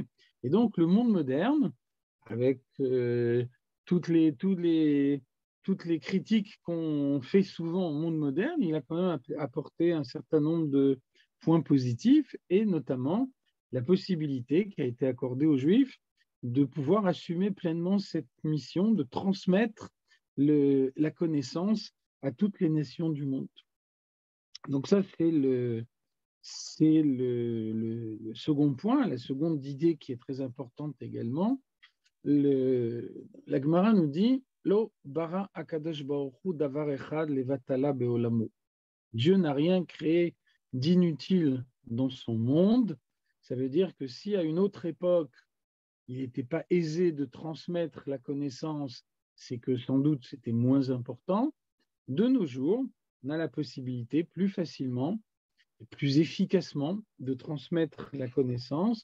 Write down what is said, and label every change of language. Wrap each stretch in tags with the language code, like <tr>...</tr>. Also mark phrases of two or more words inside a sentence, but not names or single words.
<fr>Et donc le monde moderne, avec toutes les critiques qu'on fait souvent au monde moderne, il a quand même apporté un certain nombre de points positifs, et notamment la possibilité qui a été accordée aux Juifs de pouvoir assumer pleinement cette mission de transmettre la connaissance à toutes les nations du monde. Donc ça, c'est le second point, la seconde idée qui est très importante également. La Gemara nous dit</fr> <he>לא ברא הקדוש ברוך הוא דבר אחד לבטלה בעולמו.</he> <fr>Dieu n'a rien créé d'inutile dans son monde. Ça veut dire que si à une autre époque, il n'était pas aisé de transmettre la connaissance, c'est que sans doute c'était moins important. De nos jours, on a la possibilité plus facilement et plus efficacement de transmettre la connaissance.</fr>